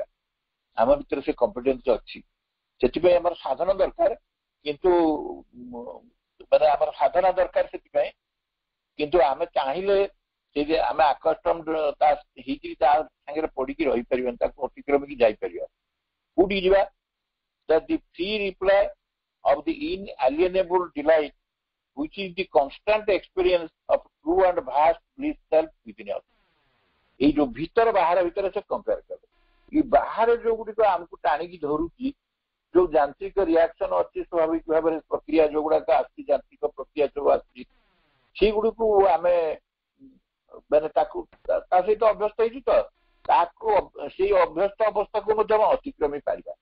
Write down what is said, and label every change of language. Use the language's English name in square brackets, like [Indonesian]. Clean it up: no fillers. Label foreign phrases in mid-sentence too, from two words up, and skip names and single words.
[Odia] ଆମ ଭିତରେ ସେ କମ୍ପିଟେନ୍ସ ଅଛି। ସେଥିପାଇଁ ଆମର ସାଧନ ଦରକାର, କିନ୍ତୁ ଆମର ସାଧନା ଦରକାର ସେଥିପାଇଁ, କିନ୍ତୁ ଆମେ ଚାହିଁଲେ ସେ ଯେ ଆମେ ଆକଷ୍ଟମ୍ଡ ତା ହେଇକି ତା ସାଙ୍ଗରେ ପଡିକି ରହିପାରିବାନି, ତାକୁ ଅତିକ୍ରମିକି ଯାଇପାରିବା। କୋଉଠିକି ଯିବା? [English] The free reply of the inalienable delight, which is the constant experience of true and vast bliss self within us. [Odia] ଏଇ ଯୋଉ ଭିତର ବାହାର ଭିତରେ ସେ କମ୍ପେୟାର କରେ। ଏଇ ବାହାରେ ଯୋଉଗୁଡିକ ଆମକୁ ଟାଣିକି ଧରୁଛି, ଯୋଉ [English] ଯାନ୍ତ୍ରିକ ରିଆକ୍ସନ [Odia] ଅଛି, ସ୍ୱାଭାବିକ ଭାବରେ ପ୍ରକ୍ରିୟା ଯୋଉଗୁଡାକ ଆସୁଛି, ଯାନ୍ତ୍ରିକ ପ୍ରକ୍ରିୟା ସବୁ ଆସୁଛି, ସେଇଗୁଡିକୁ ଆମେ ତାକୁ ତା ସହିତ ଅଭ୍ୟସ୍ତ ହେଇଛି, ତ ତାକୁ ସେଇ ଅଭ୍ୟସ୍ତ ଅବସ୍ଥାକୁ ମଧ୍ୟ ଆମେ ଅତିକ୍ରମି ପାରିବା।